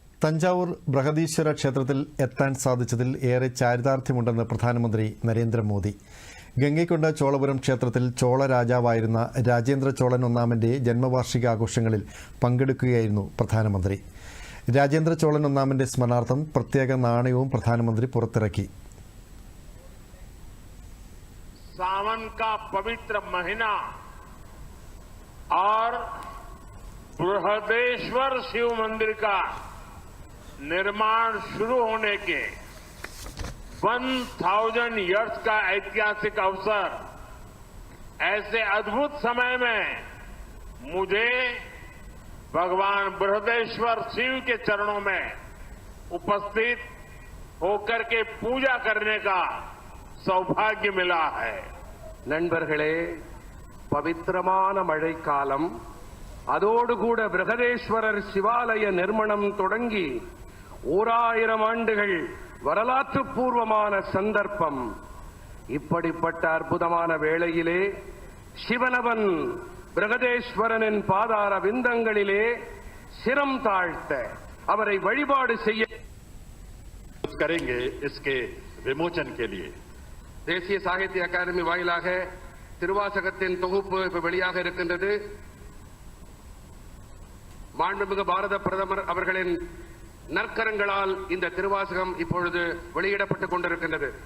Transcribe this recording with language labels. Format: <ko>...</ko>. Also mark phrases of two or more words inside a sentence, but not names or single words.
<ml>തഞ്ചാവൂർ ബൃഹദീശ്വര ക്ഷേത്രത്തിൽ എത്താൻ സാധിച്ചതിൽ ഏറെ ചാരിതാർത്ഥ്യമുണ്ടെന്ന് പ്രധാനമന്ത്രി നരേന്ദ്രമോദി. ഗംഗൈക്കൊണ്ട ചോളപുരം ക്ഷേത്രത്തിൽ ചോള രാജാവായിരുന്ന രാജേന്ദ്ര ചോളൻ ഒന്നാമൻ്റെ ജന്മവാർഷികാഘോഷങ്ങളിൽ പങ്കെടുക്കുകയായിരുന്നു പ്രധാനമന്ത്രി. രാജേന്ദ്ര ചോളൻ ഒന്നാമൻ്റെ സ്മരണാർത്ഥം പ്രത്യേക നാണയവും പ്രധാനമന്ത്രി പുറത്തിറക്കി.</ml> <hi>सावन का पवित्र महीना और बृहदेश्वर शिव मंदिर का निर्माण शुरू होने के 1000 ईयर्स का ऐतिहासिक अवसर, ऐसे अद्भुत समय में मुझे भगवान बृहदेश्वर शिव के चरणों में उपस्थित होकर के पूजा करने का सौभाग्य मिला है.</hi> <ta>நண்பர்களே, பவித்திரமான மழைக்காலம், அதோடு கூட பிரகதேஸ்வரர் சிவாலய நிர்மாணம் தொடங்கி 1000 ஆண்டுகள் வரலாற்று பூர்வமான சந்தர்ப்பம். இப்படிப்பட்ட அற்புதமான வேளையிலே சிவனவன் பிரகதேஸ்வரனின் பாதார விந்தங்களிலே சிரம் தாழ்த்த அவரை வழிபாடு செய்ய</ta> <hi>करेंगे इसके विमोचन के लिए.</hi> <ta>தேசிய சாகித்ய அகாடமி வாயிலாக திருவாசகத்தின் தொகுப்பு இப்ப வெளியாக இருக்கின்றது. மாண்புமிகு பாரத பிரதமர் அவர்களின் நற்கரங்களால் இந்த திருவாசகம் இப்பொழுது வெளியிடப்பட்டுக் கொண்டிருக்கின்றது.</ta>